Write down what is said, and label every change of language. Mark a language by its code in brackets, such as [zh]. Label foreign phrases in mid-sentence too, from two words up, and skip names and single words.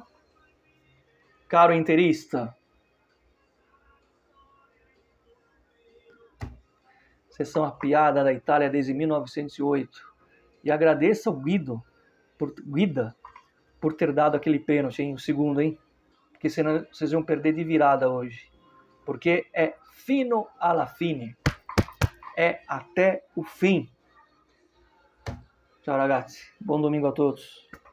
[pt] Caro interista, vocês são a piada da Itália desde 1908. E agradeça ao Guida por ter dado aquele pênalti, hein? O segundo, hein? Porque senão vocês vão perder de virada hoje. Porque é [it] fino alla fine. [pt] É até o fim. Tchau, ragazzi. Bom domingo a todos.